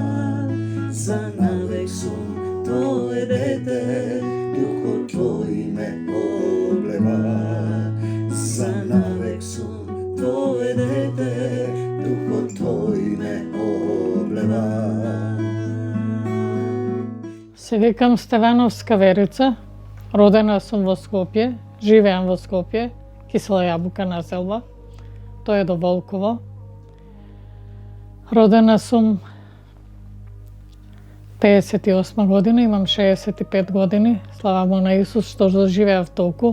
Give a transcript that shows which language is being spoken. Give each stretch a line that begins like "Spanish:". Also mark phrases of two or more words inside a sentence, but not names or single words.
Macedonian: За навек сум Твоје дете, Духо Твој ме облева. За навек сум Твоје дете, Духо Твој ме облева. Се викам Стевановска Верица, родена сум во Скопје, живеам во Скопје, Кисела Јабука населба, тоа е до Волково. Родена сум 58 година, имам 65 години, слава му на Исус што доживеав толку.